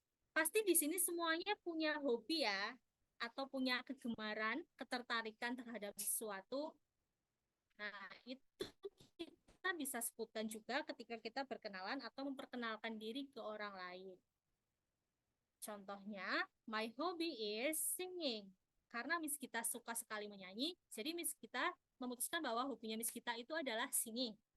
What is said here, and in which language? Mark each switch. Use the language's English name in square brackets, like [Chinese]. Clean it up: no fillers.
[Indonesian] Pasti di sini semuanya punya hobi ya, atau punya kegemaran, ketertarikan terhadap sesuatu. Nah, itu kita bisa sebutkan juga ketika kita berkenalan atau memperkenalkan diri ke orang lain. [English] Contohnya, my hobby is singing. [Indonesian] Karena Miss kita suka sekali menyanyi, jadi Miss kita memutuskan bahwa hobinya Miss kita itu adalah singing.